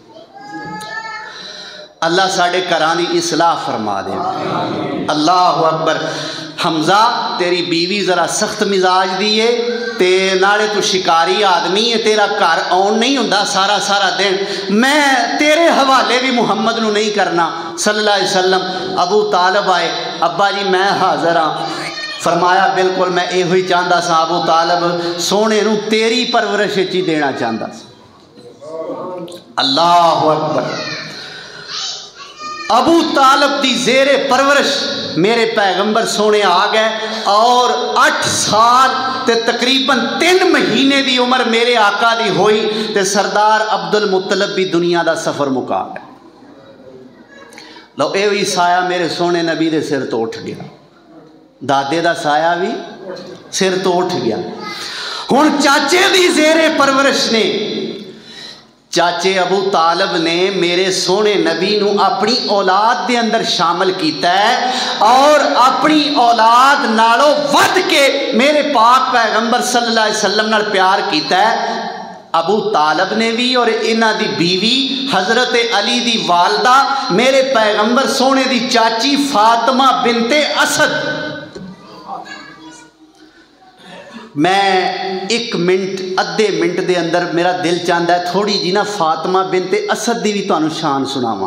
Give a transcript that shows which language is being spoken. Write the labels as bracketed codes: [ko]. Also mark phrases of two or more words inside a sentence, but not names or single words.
[pa] اللہ ساڈے گھراں دی اصلاح فرما دے. [ar] الله أكبر. [pa] حمزہ تیری بیوی ذرا سخت مزاج دی ہے، تے نالے تُو شکاری آدمی ہے، تیرا گھر آؤن نہیں ہندا سارا سارا دن، میں تیرے حوالے بھی محمد نوں نہیں کرنا [ar] صلى الله عليه وسلم. [pa] ابو طالب آئے، ابا جی میں حاضر ہاں۔ فرمایا بالکل میں ایہو ہی چاہتا سا ابو طالب، سونے نوں تیری پرورش ہی دینا چاہتا سا. [ar] الله أكبر. [pa] ابو طالب دی زیرِ پرورش میرے پیغمبر سونے آ گئے اور 8 سال تے تقریباً 3 مہینے دی عمر میرے آقا دی ہوئی تے سردار عبد المطلب بھی دنیا دا سفر مکا گیا. لو یہ بھی سایہ میرے سونے نبی دے سر توں اٹھ گیا، دادے دا سایہ بھی سر توں اٹھ گیا. ہن چاچے دی زیرِ پرورش نے چاچے ابو طالب نے میرے سونے نبی نوں اپنی اولاد دے اندر شامل کیا ہے اور اپنی اولاد نالوں ودھ کے میرے پاک پیغمبر [ar] صلى الله عليه وسلم [pa] نال پیار کیا ہے. ابو طالب نے بھی اور انہاں دی بیوی حضرت علی دی والدہ میرے پیغمبر سونے دی چاچی فاطمہ بنت اسد. میں 1 منٹ ادھے منٹ دے اندر میرا دل چاہتا ہے تھوڑی جی نا فاطمہ بنت اسد دی بھی تہانوں شان سناواں.